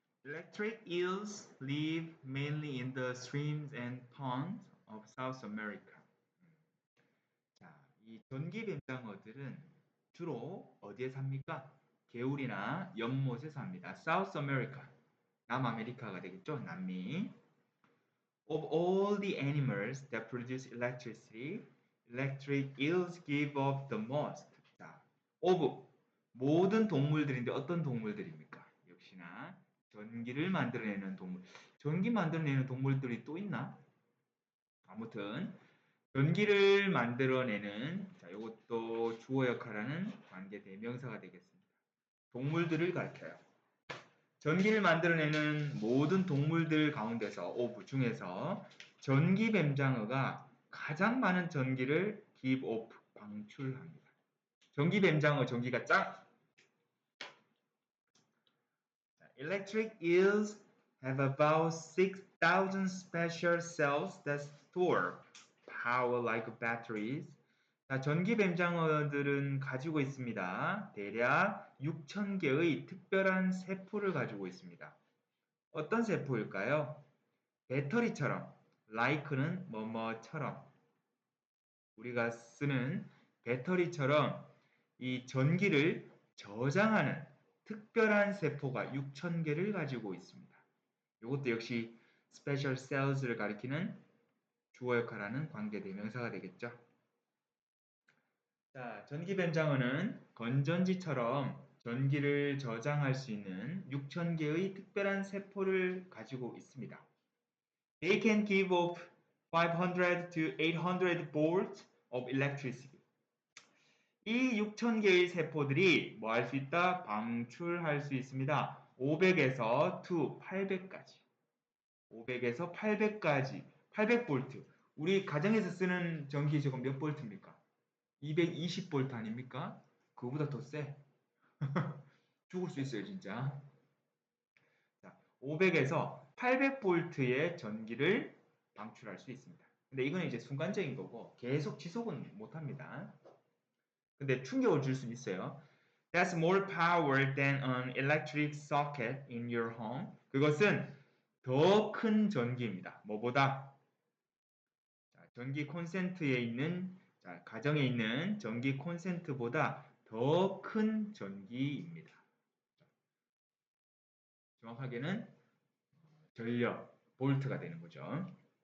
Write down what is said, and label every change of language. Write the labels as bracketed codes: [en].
[en] Electric eels live mainly in the streams and ponds of South America. [ko] 자, 이 전기 뱀장어들은 주로 어디에 삽니까? 개울이나 연못에 삽니다. South America, 남아메리카가 되겠죠? 남미. [en] Of all the animals that produce electricity, electric eels give off the most. [ko] 자, of 모든 동물들인데 어떤 동물들입니까? 역시나 전기를 만들어내는 동물. 전기 만들어내는 동물들이 또 있나? 아무튼 전기를 만들어내는 자, 이것도 주어 역할하는 관계 대명사가 되겠습니다. 동물들을 가리켜요. 전기를 만들어내는 모든 동물들 가운데서 오브 중에서 전기 뱀장어가 가장 많은 전기를 [en] give off [ko] 방출합니다. 전기 뱀장어 전기가 짱. [en] Electric eels have about 6,000 special cells that store power like batteries. [ko] 자, 전기 뱀장어들은 가지고 있습니다. 대략 6,000개의 특별한 세포를 가지고 있습니다. 어떤 세포일까요? 배터리처럼, like는 뭐뭐처럼 우리가 쓰는 배터리처럼 이 전기를 저장하는 특별한 세포가 6,000개를 가지고 있습니다. 이것도 역시 special cells를 가리키는 주어 역할하는 관계 대명사가 되겠죠. 자, 전기 뱀장어는 건전지처럼 전기를 저장할 수 있는 6,000개의 특별한 세포를 가지고 있습니다. [en] They can give off 500 to 800 volts of electricity. [ko] 이 6,000개의 세포들이 뭐 할 수 있다? 방출할 수 있습니다. 500에서 to 800까지. 500에서 800까지. 800V. 우리 가정에서 쓰는 전기 저건 몇 볼트입니까? 220V 아닙니까? 그거보다 더 세. 죽을 수 있어요, 진짜. 자, 500에서 800V의 전기를 방출할 수 있습니다. 근데 이거는 이제 순간적인 거고 계속 지속은 못 합니다. 근데 충격을 줄 수는 있어요. [en] That's more power than an electric socket in your home. [ko] 그것은 더 큰 전기입니다. 뭐보다? 자, 전기 콘센트에 있는 자, 가정에 있는 전기 콘센트보다 더 큰 전기입니다. 정확하게는 전력, 볼트가 되는 거죠.